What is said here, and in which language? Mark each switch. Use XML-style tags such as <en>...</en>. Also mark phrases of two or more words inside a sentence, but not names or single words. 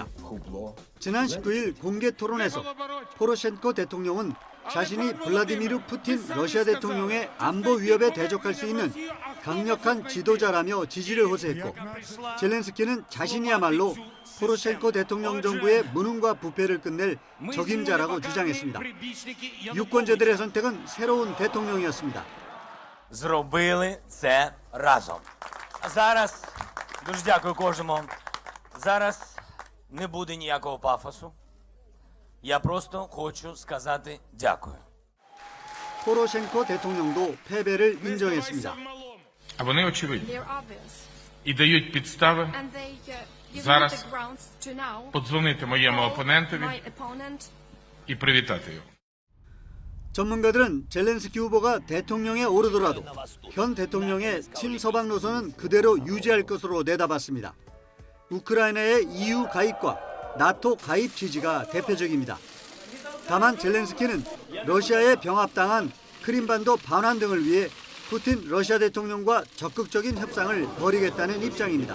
<ko>지난 19일 공개 토론에서 포로셴코 대통령은 자신이 블라디미르 푸틴 러시아 대통령의 안보 위협에 대적할 수 있는 강력한 지도자라며 지지를 호소했고 젤렌스키는 자신이야말로 포로셴코 대통령 정부의 무능과 부패를 끝낼 적임자라고 주장했습니다. 유권자들의 선택은 새로운 대통령이었습니다.</ko> <uk>Зробили це разом. А зараз дуже дякую кожному. Зараз не буде ніякого пафосу. Я просто хочу сказати дякую.</uk> <ko>포로셴코 대통령도 패배를 인정했습니다.</ko> <uk>А вони очевидні. І дають підстави зараз подзвонити моєму опонентові і привітати його.</uk> <ko>전문가들은 젤렌스키 후보가 대통령에 오르더라도 현 대통령의 친서방 노선은 그대로 유지할 것으로 내다봤습니다. 우크라이나의 EU 가입과 나토 가입 지지가 대표적입니다. 다만 젤렌스키는 러시아에 병합당한 크림반도 반환 등을 위해 푸틴 러시아 대통령과 적극적인 협상을 벌이겠다는 입장입니다.</ko>